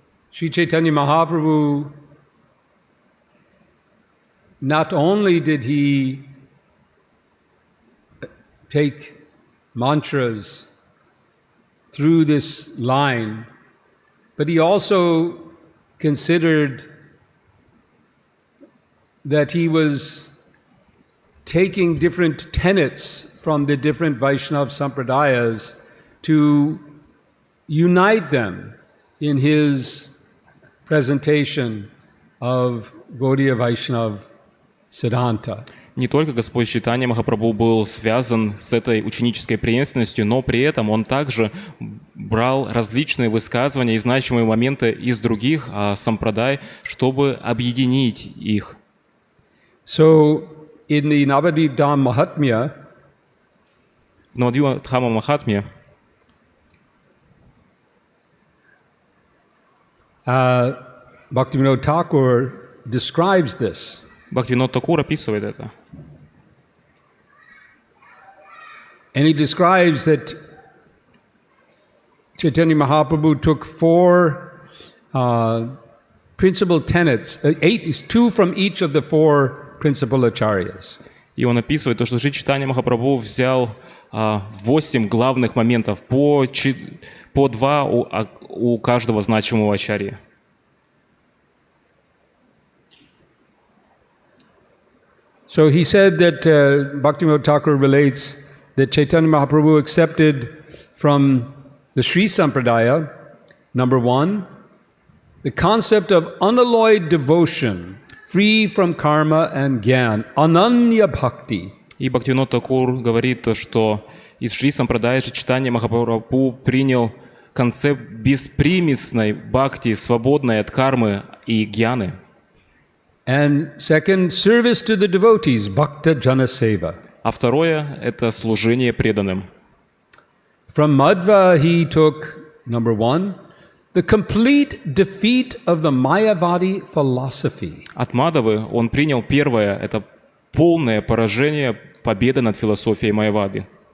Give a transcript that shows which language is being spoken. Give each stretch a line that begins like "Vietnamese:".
English: Sri Chaitanya Mahaprabhu, not only did he take mantras through this line, but he also considered that he was taking different tenets from the different Vaishnava sampradayas to unite them in his presentation of Gaudiya Vaishnava Siddhanta.
Russian: Не только Господь Чайтанья Махапрабху был связан с этой ученической преемственностью, но при этом он также брал различные высказывания и значимые моменты из других сампрадай, чтобы объединить их.
English: So, in the Navadvip Dham Mahatmya,
Russian: В Навадвипа Махатме
English: Bhaktivinoda Thakur describes this.
Russian: Бхактивинод Такур описывает это.
English: And he describes that Chaitanya Mahaprabhu took four principal tenets, two from each of the four principal acharyas.
Russian: И он описывает то, что Шри Чайтанья Махапрабху взял 8 главных моментов, по 2 у каждого значимого ачарьи.
English: So he said that Bhaktivinoda Thakur relates that Chaitanya Mahaprabhu accepted from the Sri Sampradaya, number one, the concept of unalloyed devotion, free from karma and gyan, ananya bhakti.
Russian: И Бхактивинод Такур говорит то, что из Шри Сампрадая Шри Чайтанья Махапрабху принял концепт беспримесной бхакти, свободной от кармы и гьяны.
English: And second, service to the devotees, bhakta jana seva.
Russian: А второе – это служение преданным.
English: From Madhva he took, number one, the complete defeat of the Mayavadi philosophy.
Russian: От Мадавы он принял первое – это полное поражение, победа над философией Майявады.